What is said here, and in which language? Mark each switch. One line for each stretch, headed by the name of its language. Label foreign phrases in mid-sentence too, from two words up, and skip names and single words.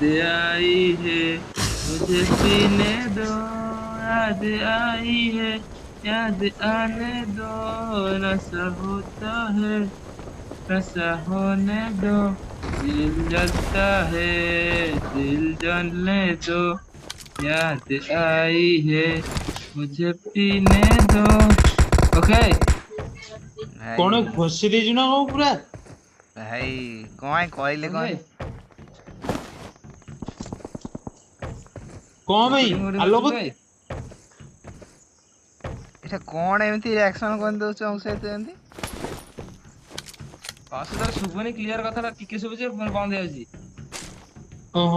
Hindi: आई है मुझे पीने दो याद आई है याद आने दो नशा होता है नशा होने दो दिल जलता है दिल जलने दो याद आई है मुझे पीने दो ओके कौन भाई
Odia: घोषी देଛୁ ନା କଣ ପୁରା? ଭାଇ କଣ କହିଲେ ଭାଇ କହନି? କଣ ପାଇଁ ରେକର୍ଡିଂ ଗୋଟେ ଆଲୋକ? କରୁଛୁ ଭାଇ ଏଟା କଣ ଏମିତି ରିଆକ୍ସନ କରି ଦଉଛ ମୋ ସହିତ ଏମିତି? ଅସୁବିଧା ଶୁଭୁନି କ୍ଲିୟର କଥାଟା ଟିକେ ଶୁଭୁଛି ପୁଣି ବନ୍ଦ ହେଇଯାଉଛି